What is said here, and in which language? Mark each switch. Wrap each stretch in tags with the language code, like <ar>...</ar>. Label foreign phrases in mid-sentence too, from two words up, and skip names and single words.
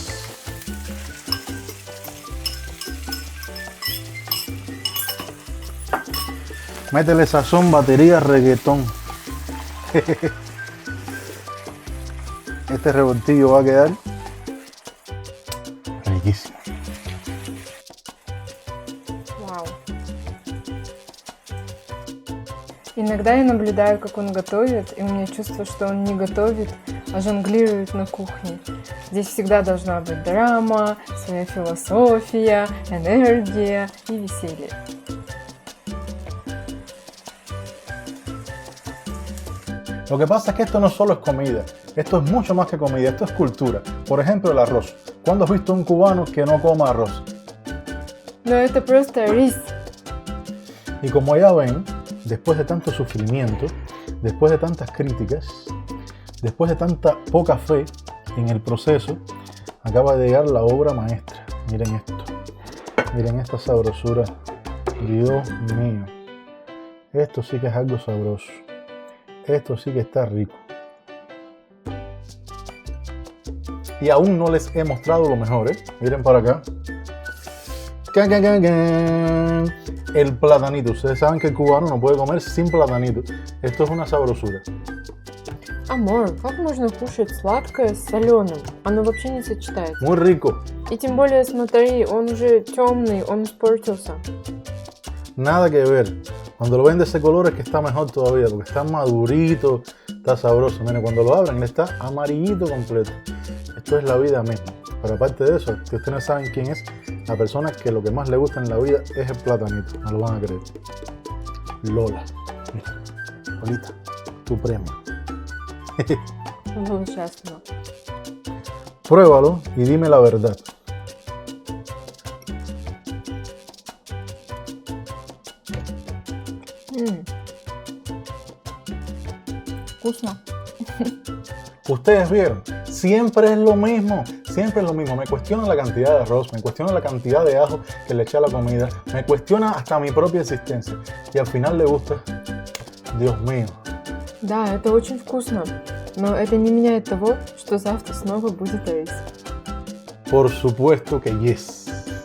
<es>Métele sazón, batería, reggaetón. Este revoltillo va a quedar riquísimo.</es> <ru>Вау. Иногда я наблюдаю, как он готовит, и у меня чувство, что он не готовит, а жонглирует на кухне. Здесь всегда должна быть драма, своя философия, энергия и веселье.</ru> <es>Lo que pasa es que esto no solo es comida, esto es mucho más que comida, esto es cultura. Por ejemplo, el arroz. ¿Cuándo has visto a un cubano que no coma arroz?</es> <ru>Но это просто рис.</ru> <es>Y como ya ven, después de tanto sufrimiento, después de tantas críticas, después de tanta poca fe en el proceso, acaba de llegar la obra maestra. Miren esto, miren esta sabrosura. Dios mío, esto sí que es algo sabroso. Esto sí que está rico. Y aún no les he mostrado lo mejor, ¿eh? Miren para acá. ¡Can, can, can, can! El platanito. Ustedes saben que el cubano no puede comer sin platanito. Esto es una sabrosura.</es> <ru>Амор, как можно кушать сладкое с соленым? Оно вообще не сочетается.</ru> <es>Muy rico.</es> <ru>И тем более, смотри, он уже темный, он испортился.</ru> <es>Nada que ver. Cuando lo ven de ese color es que está mejor todavía, porque está madurito, está sabroso. Miren, cuando lo abren, está amarillito completo. Esto es la vida misma. Pero aparte de eso, que ustedes no saben quién es, la persona que lo que más le gusta en la vida es el platanito. No lo van a creer. Lola. Mira, Lolita, tu premio.</es> <ru>Ну, сейчас, ну.</ru> <es>Pruébalo y dime la verdad.</es> <ru>Вкусно.</ru> <es>Ustedes vieron, siempre es lo mismo, siempre es lo mismo. Me cuestiona la cantidad de arroz, me cuestiona la cantidad de ajo que le eché a la comida, me cuestiona hasta mi propia existencia. Y al final le gusta. Dios mío.</es> <ru>Да, это очень вкусно. Но это не меняет того, что завтра снова будет рис.</ru> <es>Por supuesto que yes.</es>